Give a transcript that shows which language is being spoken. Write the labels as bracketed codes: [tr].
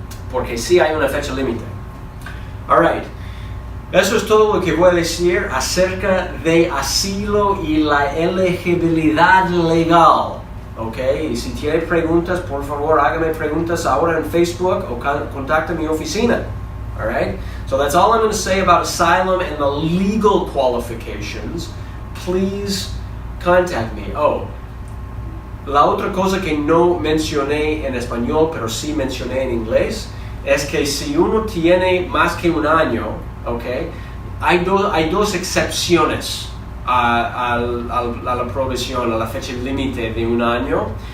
[es] Porque sí hay una fecha límite. Alright, eso es todo lo que voy a decir acerca de asilo y la elegibilidad legal, ¿ok? Y si tiene preguntas, por favor hágame preguntas ahora en Facebook o contacte mi oficina. [en] Alright, so that's all I'm going to say about asylum and the legal qualifications. Please contact me. [es] Oh, la otra cosa que no mencioné en español, pero sí mencioné en inglés, es que si uno tiene más que un año, okay, hay dos excepciones a la provisión, a la fecha límite de un año.